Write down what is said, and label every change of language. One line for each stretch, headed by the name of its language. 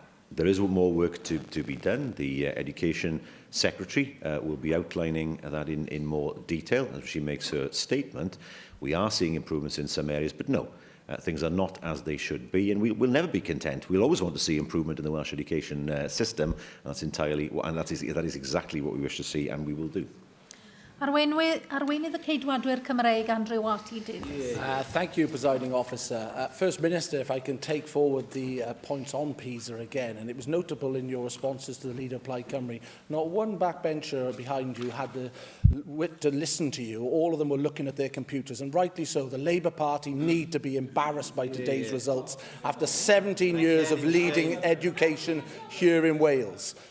English: There is more work to be done. The Education Secretary will be outlining that in more detail as she makes her statement. We are seeing improvements in some areas, but no, things are not as they should be, and we'll never be content. We'll always want to see improvement in the Welsh education system, and that is exactly what we wish to see, and we will do.
Welsh: Arweinydd y Ceidwadwyr Cymraeg, Andrew Watty.
English: Thank you, Presiding Officer. First Minister, if I can take forward the points on PISA again, and it was notable in your responses to the Leader of Plaid Cymru, not one backbencher behind you had the wit to listen to you. All of them were looking at their computers, and rightly so. The Labour Party need to be embarrassed by today's results after 17 years of leading education here in Wales.